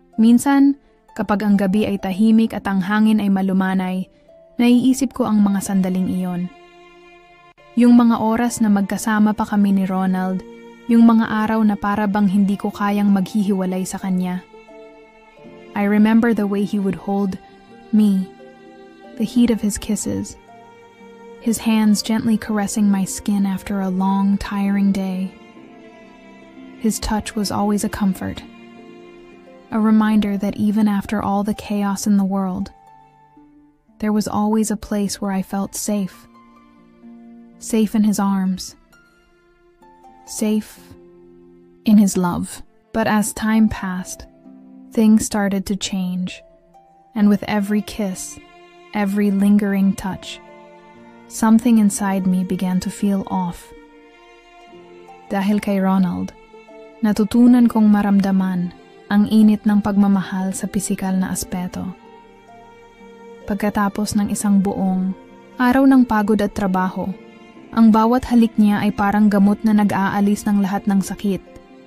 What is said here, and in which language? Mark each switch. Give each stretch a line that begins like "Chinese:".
Filipino: Minsan, kapag ang gabi ay tahimik at ang hangin ay malumanay, naiisip ko ang mga sandaling iyon. Yung mga oras na magkasama pa kami ni Ronald, yung mga araw na para bang hindi ko kayang maghihiwalay sa kanya.
English: I remember the way he would hold me, the heat of his kisses, his hands gently caressing my skin after a long, tiring day. His touch was always a comfort, a reminder that even after all the chaos in the world, there was always a place where I felt safe. Safe in his arms. Safe in his love. But as time passed, things started to change, and with every kiss, every lingering touch, something inside me began to feel off.
Filipino: Dahil kay Ronald, natutunan kong maramdaman ang init ng pagmamahal sa pisikal na aspeto. Pagkatapos ng isang buong araw ng pagod at trabaho, ang bawat halik niya ay parang gamot na nag-aalis ng lahat ng sakit.